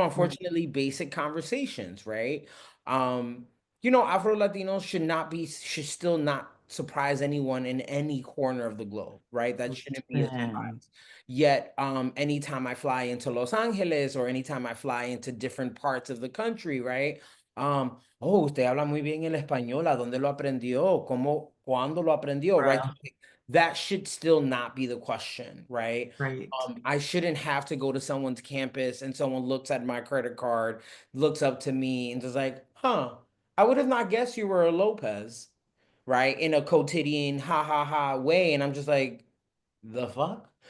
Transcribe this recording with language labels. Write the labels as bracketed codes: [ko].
[en] unfortunately basic conversations, right? Um, Afro Latinos should still not surprise anyone in any corner of the globe, right? That shouldn't be a Listen. surprise. Yet, anytime I fly into Los Angeles or anytime I fly into different parts of the country, right? [es] Oh, usted habla muy bien el español, ¿a dónde lo aprendió? ¿Cómo, cuándo lo aprendió? [en] Right? Bruh. That should still not be the question, right? Right. I shouldn't have to go to someone's campus and someone looks at my credit card, looks up to me and just like, huh, I would have not guessed you were a Lopez, right? In a quotidian ha ha ha way. And I'm just like, the fuck?